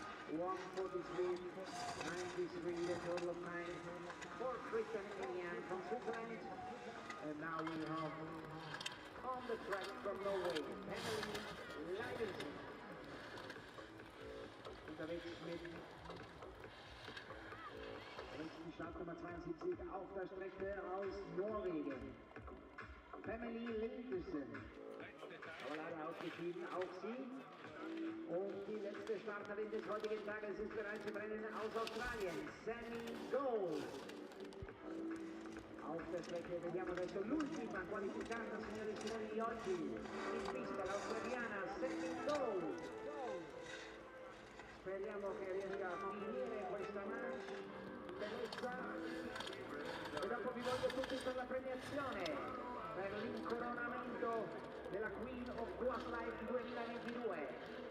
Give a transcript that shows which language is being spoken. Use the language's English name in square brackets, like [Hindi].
[English] 1:43.93, the total of time for Christian Eliane from Switzerland. And now we have on the track from Norway, Emily Leidensen. [German] Unterwegs mit nächsten Startnummer 72 auf der Strecke aus Norwegen. Emily Linderson. Aber leider ausgeschieden, auch sie. Und die letzte Starterin des heutigen Tages ist bereits im Rennen aus Australien, Sammy Gold. Auf der Strecke [Italian] vediamo adesso l'ultima qualificata, signore e signori, di oggi. In pista l'australiana Sammy Gold. Speriamo che riesca a finire questa manche in bellezza. E dopo vi voglio tutti per la premiazione, per l'incoronamento della Queen of Goasleitn 2022.